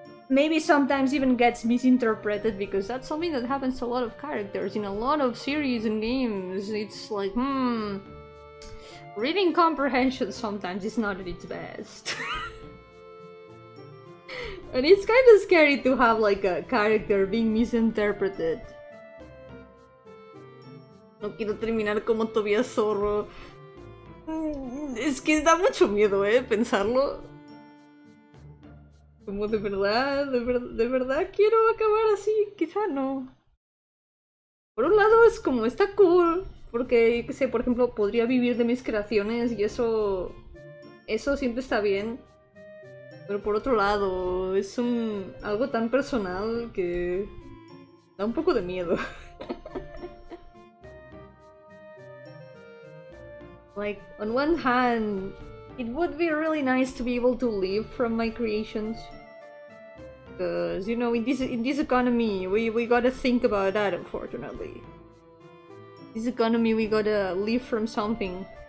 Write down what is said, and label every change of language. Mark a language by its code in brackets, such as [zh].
[en] Maybe sometimes even gets misinterpreted, because that's something that happens to a lot of characters in a lot of series and games. It's like, reading comprehension sometimes is not at its best. And it's kind of scary to have like a character being misinterpreted. [es] No quiero terminar como Tobias Zorro. Es que da mucho miedo, pensarlo. Como de verdad quiero acabar así, quizá no. Por un lado es como, está cool, porque, qué sé, por ejemplo, podría vivir de mis creaciones y eso siempre está bien. Pero por otro lado, es algo tan personal que da un poco de miedo. [en] Like, on one hand, it would be really nice to be able to live from my creations. Because, you know, in this economy, we gotta think about that, unfortunately. In this economy, we gotta live from something.